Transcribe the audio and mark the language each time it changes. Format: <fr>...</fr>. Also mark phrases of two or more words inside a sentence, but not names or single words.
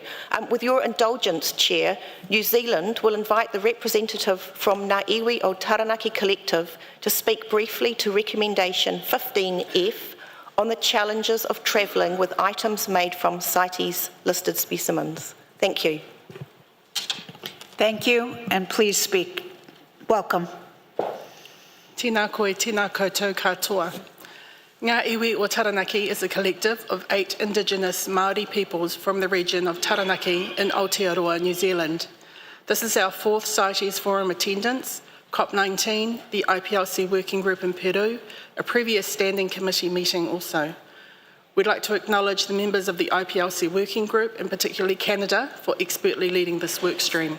<en>With your indulgence, Chair, New Zealand will invite the representative from Ngā Iwi o Taranaki Collective to speak briefly to recommendation 15F on the challenges of travelling with items made from CITES listed specimens. Thank you. Thank you, and please speak. Welcome.</en> <mi>Tēnā koe, tēnā koutou katoa.</mi> <en>Ngā Iwi o Taranaki is a collective of 8 Indigenous Māori peoples from the region of Taranaki in Aotearoa, New Zealand. This is our 4th CITES Forum attendance, COP19, the IPLC Working Group in Peru, a previous Standing Committee meeting also. We'd like to acknowledge the members of the IPLC Working Group, and particularly Canada, for expertly leading this work stream.</en>